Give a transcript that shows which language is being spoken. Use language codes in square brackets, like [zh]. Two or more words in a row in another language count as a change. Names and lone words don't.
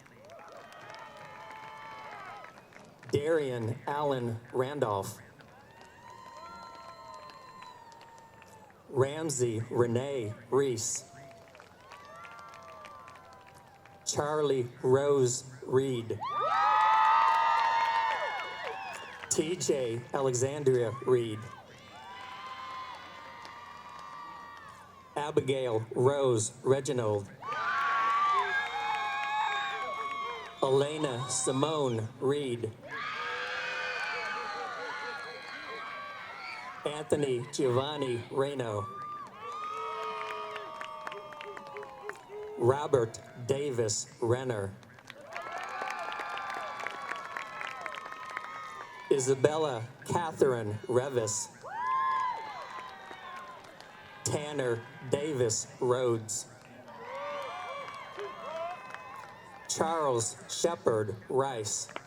[en] Darian Allen Randolph. Ramsey Renee Reese. Charlie Rose Reed. TJ Alexandria Reed. Abigail Rose Reginald. Elena Simone Reed. Anthony Giovanni Reno. Robert Davis Renner. Isabella Catherine Revis. Tanner Davis Rhodes. Charles Shepard Rice.